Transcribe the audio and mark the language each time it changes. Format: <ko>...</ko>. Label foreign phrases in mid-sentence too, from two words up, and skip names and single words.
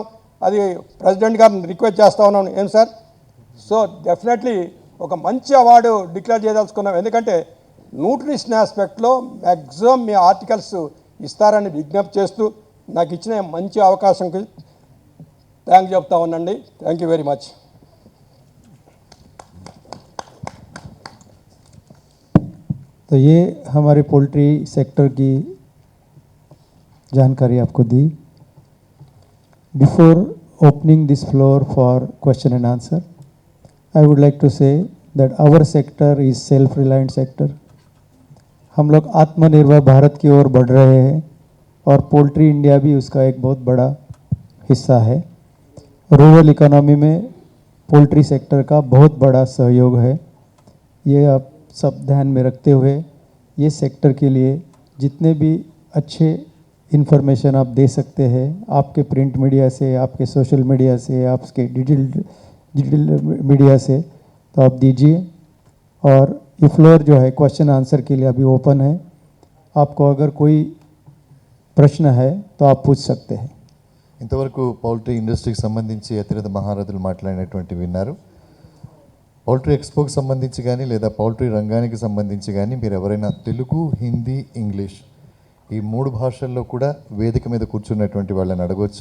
<te>అది ప్రెసిడెంట్ గారిని రిక్వెస్ట్ చేస్తూ ఉన్నాను. ఏం సార్?</te> <en>so definitely</en> <te>ఒక మంచి అవార్డు డిక్లేర్ చేయదలుచుకున్నాం. ఎందుకంటే</te> <en>nutrition aspect</en> <te>మ్యాక్సిమం మీ ఆర్టికల్స్ ఇస్తారని విజ్ఞప్తి చేస్తూ నాకు ఇచ్చిన మంచి అవకాశంకి థ్యాంక్ చెప్తా ఉన్నాండి.</te> <en>thank you very much.</en> <hi>तो ये हमारे</hi> <en>poultry sector</en> <hi>की जानकारी आपको दी.</hi> <en>Before opening this floor for question and answer, I would like to say that our sector is self-reliant sector.</en> <hi>हम लोग आत्मनिर्भर भारत की ओर बढ़ रहे हैं और पोल्ट्री इंडिया भी उसका एक बहुत बड़ा हिस्सा है.</hi> <en>rural economy</en> <hi>में</hi> <en>poultry sector</en> <hi>का बहुत बड़ा सहयोग है. ये आप सब ध्यान में रखते हुए ये सेक्टर के लिए जितने भी अच्छे इन्फॉर्मेशन आप दे सकते हैं, आपके</hi> <en>print media</en> <hi>से, आपके</hi> <en>social media</en> <hi>से, आपके</hi> <en>digital media</en> <hi>से, तो आप दीजिए. और ये फ्लोर जो है</hi> <en>question answer</en> <hi>के लिए अभी ओपन है. आपको अगर कोई प्रश्न है तो आप पूछ सकते हैं.</hi> <te>ఇంతవరకు</te> <en>poultry industry</en> <te>సంబంధించి అతిరథ మహారథులు మాట్లాడినటువంటి విన్నారు.</te> <en>poultry expo</en> <te>సంబంధించి కానీ లేదా పౌల్ట్రీ రంగానికి సంబంధించి కానీ మీరు ఎవరైనా తెలుగు, హిందీ, ఇంగ్లీష్ ఈ 3 భాషల్లో కూడా వేదిక మీద కూర్చున్నటువంటి వాళ్ళని అడగవచ్చు.</te>